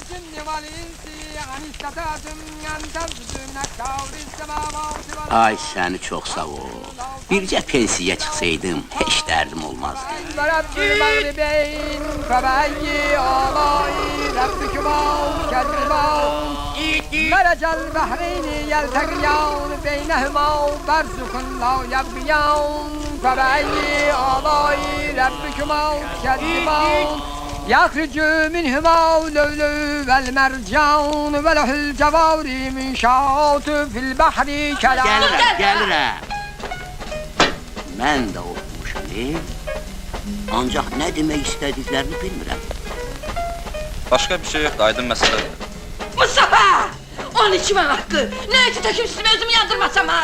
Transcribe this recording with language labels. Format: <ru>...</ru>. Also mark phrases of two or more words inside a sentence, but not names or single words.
<az>Ay səni çox sağ ol. Bircə pensiya çıxsaydım, heç dərdim olmazdı.</az> <ar>مرج البحرين يلتقيان بينهما برزخ لا يبغيان فبأي آلاء ربكما تكذبان يخرج منهما اللؤلؤ والمرجان وله الجوار منشآت في البحر كالأعلام.</ar> <az>Gəlirəm. Mən də oxumuşam, ancaq nə demək istədiklərini bilmirəm. Başqa bir şey yoxdur, aydın məsələdir. Mustafa! 12 mən haqqı! Nə eti təkim üstümə özümü yandırmasam ha!</az>